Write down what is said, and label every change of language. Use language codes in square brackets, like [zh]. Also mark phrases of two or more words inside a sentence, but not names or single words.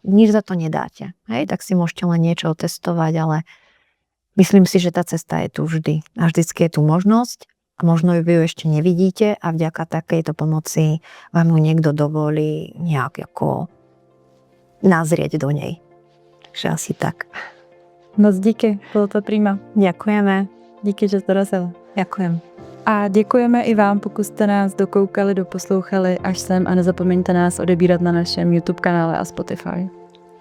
[sk] Nič za to nedáte. Hej? Tak si môžete len niečo otestovať, ale myslím si, že tá cesta je tu vždy. A vždycky je tu možnosť. A možno ju ešte nevidíte a vďaka takejto pomoci vám ju niekto dovolí nejak ako nazrieť do nej. Takže asi tak. [cs] Moc díky, bylo to prima. [sk] Ďakujeme. [cs] Díky, že jsi dorazila. [sk] Ďakujem. [cs] A děkujeme i vám, pokud jste nás dokoukali, doposlouchali až sem a nezapomeňte nás odebírat na našem YouTube kanále a Spotify.